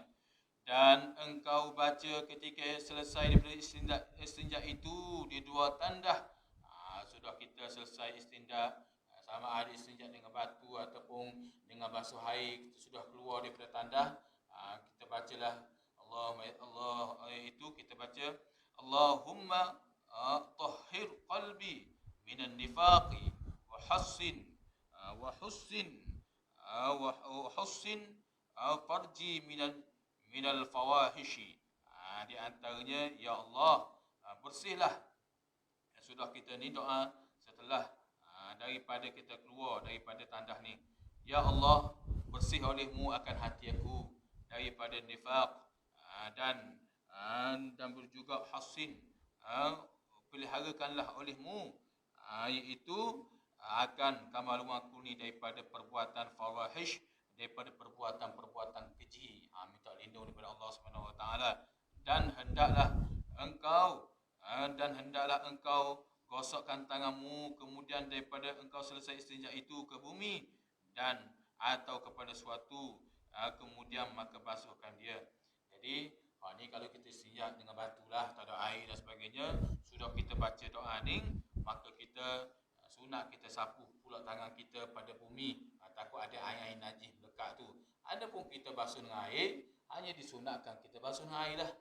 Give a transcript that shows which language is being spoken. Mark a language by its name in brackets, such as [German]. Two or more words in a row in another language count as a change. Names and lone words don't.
[Malay] Dan engkau baca ketika selesai daripada istinja itu di 2 tandah. Sudah kita selesai istinja, sama ada istinja dengan batu ataupun dengan basuh air, kita sudah keluar daripada tandah, kita bacalah Allah itu kita baca [Arabic] اللهم طهر قلبي من النفاق وحصن فرجي من الفواحش. [Malay] Di antaranya, ya Allah, bersihlah. Sudah kita ni doa setelah daripada kita keluar daripada tandah ni, ya Allah, bersih olehmu akan hati aku daripada nifaq, dan juga hasin, peliharakanlah olehmu, iaitu akan kamalumakuni daripada perbuatan fawahish, daripada perbuatan-perbuatan keji. Minta lindung daripada Allah Subhanahu Wa Taala. Dan hendaklah engkau gosokkan tanganmu kemudian daripada engkau selesai istinja itu ke bumi dan atau kepada suatu, kemudian maka basuhkan dia. Jadi ni kalau kita istinja dengan batu lah, tak ada air dan sebagainya, sudah kita baca doa ni, maka kita sunat kita sapu pula tangan kita pada bumi, takut ada air najis melekat tu. Adapun kita basuh dengan air, hanya disunatkan kita basuh dengan air lah.